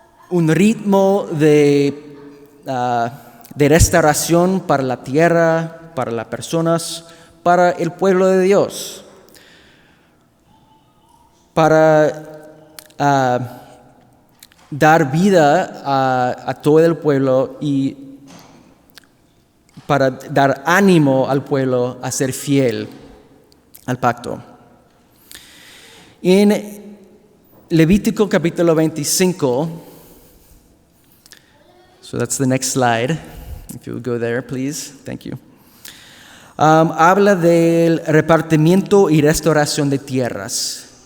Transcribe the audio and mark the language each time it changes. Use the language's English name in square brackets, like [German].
[Spanish] un ritmo de restauración para la tierra, para las personas, para el pueblo de Dios, para dar vida a todo el pueblo y para dar ánimo al pueblo a ser fiel al pacto. En Levítico capítulo 25, [English] so that's the next slide, if you would go there, please, thank you. [Spanish] Habla del repartimiento y restauración de tierras.